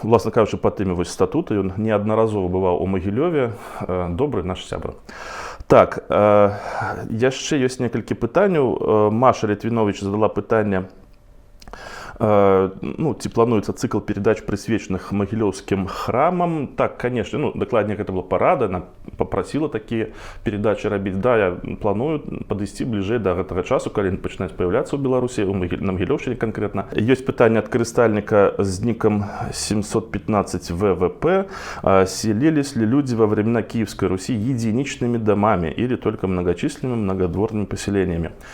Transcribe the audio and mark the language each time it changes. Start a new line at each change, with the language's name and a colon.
Belarusian: Власна кажучы, па тэме вось статута ён неаднаразова бываў у Магілёве. Добры наш сябар. Так, яшчэ ёсць некалькі пытанняў. Маша Літвінович задала пытанне, ці плануецца цыкл передач, прысвечаных магілёўскім храмам. Так, конечно, дакладней, гэта была парада,
Russian: она попросила
Belarusian: такія передачи рабіць. Да, я планую падысці бліжэй да гэтага часу, калі пачынаюць паяўляцца ў Беларусі, на Магілёўшчыне канкрэтна. Ёсць пытанне ад карыстальніка з нікам 715 ВВП.
Russian: Селились ли люди во времена Киевской Руси единичными домами или только многочисленными многодворными поселениями?